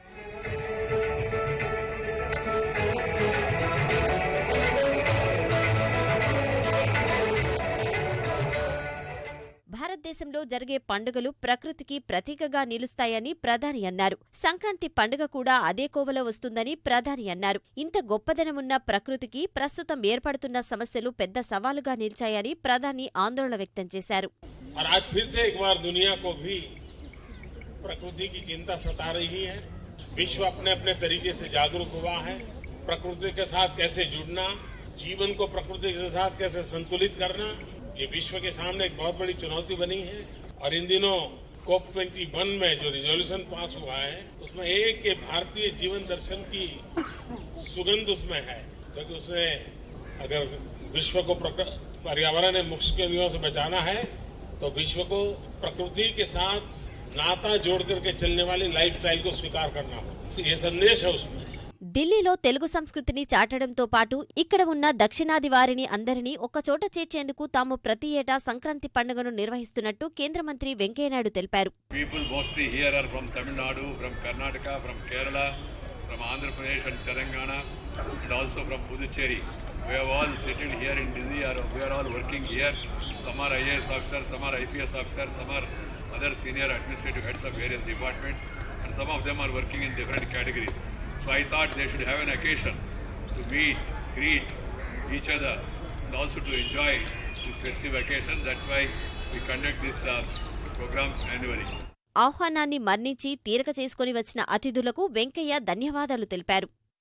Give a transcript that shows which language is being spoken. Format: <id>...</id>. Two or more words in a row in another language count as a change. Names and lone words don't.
<te>భారతదేశంలో జరిగే పండుగలు ప్రకృతికి ప్రతీకగా నిలుస్తాయని ప్రధాని అన్నారు. సంక్రాంతి పండుగ కూడా అదే కోవలో వస్తుందని ప్రధాని అన్నారు. ఇంత గొప్పదనమున్న ప్రకృతికి ప్రస్తుతం ఏర్పడుతున్న సమస్యలు పెద్ద సవాలుగా నిలిచాయని ప్రధాని ఆందోళన వ్యక్తం చేశారు.</te> <hi>ये विश्व के सामने एक बहुत बड़ी चुनौती बनी है और इन दिनों COP21 में जो</hi> <en>resolution pass</en> <hi>हुआ है उसमें एक भारतीय जीवन दर्शन की सुगंध उसमें है, क्योंकि उसमें अगर विश्व को पर्यावरण मुश्किलों से बचाना है तो विश्व को प्रकृति के साथ नाता जोड़ करके चलने वाली लाइफस्टाइल को स्वीकार करना हो, ये संदेश है उसमें.</hi> <te>ఢిల్లీలో తెలుగు సంస్కృతిని చాటడంతో పాటు ఇక్కడ ఉన్న దక్షిణాది వారిని అందరినీ ఒక్కచోట చేర్చేందుకు తాము ప్రతి ఏటా సంక్రాంతి పండుగను నిర్వహిస్తున్నట్టు కేంద్ర మంత్రి వెంకయ్యనాయుడు తెలిపారు.</te> <en>People mostly here are from Tamil Nadu, from Karnataka, from Kerala, from Andhra Pradesh and Telangana, and also from Puducherry. We have all settled here in Delhi, we are all working here. Some are IAS officers, some are IPS officers, some are other senior administrative heads of various departments, and some of them are working in different categories. So I thought they should have an occasion to meet, greet each other, and also to enjoy this festive occasion. That's why we conduct this program annually.</en> <te>ఆహ్వానాన్ని మన్నించి తీరక చేసుకుని వచ్చిన అతిథులకు వెంకయ్య ధన్యవాదాలు తెలిపారు.</te>